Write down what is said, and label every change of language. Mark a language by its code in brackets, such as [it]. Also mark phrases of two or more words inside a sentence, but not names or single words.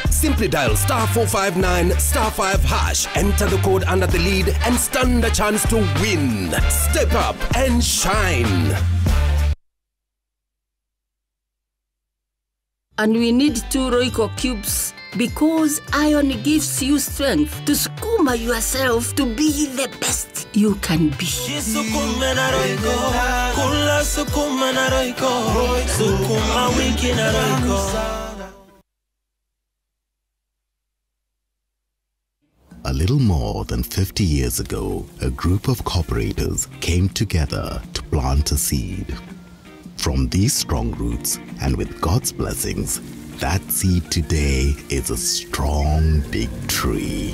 [en] Simply dial *459 *5#, enter the code under the lead and stand a chance to win. Step up and shine. And we need 2 Royco cubes because iron gives you strength to sukuma yourself to be the best you can be. [sw] Sukuma na Royco, kula sukuma na Royco, sukuma wiki na Royco. [en] A little more than 50 years ago, a group of cooperators came together to plant a seed. From these strong roots, and with God's blessings, that seed today is a strong, big tree.